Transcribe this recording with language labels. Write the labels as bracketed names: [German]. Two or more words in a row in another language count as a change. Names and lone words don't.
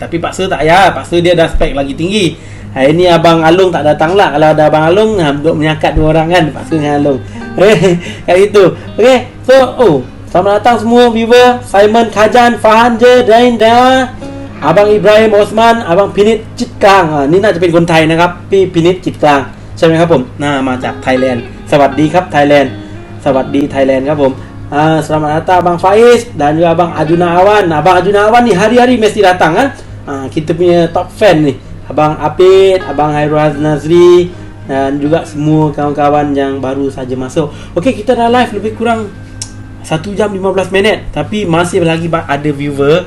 [Malay] Tapi Pak Su tak payah, Pak Su dia dah spek lagi tinggi. Hari ni Abang Alung tak datang lah. Kalau ada Abang Alung, duduk menyakat dua orang kan, Pak Su dengan Alung. Kayak itu. Okay, so selamat datang semua viewer. Simon Kajan, Fahan Je, Dain Dawa, Abang Ibrahim Osman, Abang Pinit Chitkang. Ni nak [Thai] เป็นคนไทยนะครับพี่พินิจจิตกลางใช่ไหมครับผมมาจากไทยแลนด์สวัสดีครับไทยแลนด์สวัสดีไทยแลนด์ครับผม [Malay] selamat datang Abang Faiz dan juga Abang Arjuna Awan. Abang Arjuna Awan ni hari-hari mesti datang kan. Kita punya top fan ni, Abang Apid, Abang Hairul Nazri dan juga semua kawan-kawan yang baru saja masuk. Okey, kita dah live lebih kurang 1 jam 15 minit, tapi masih lagi ada viewer.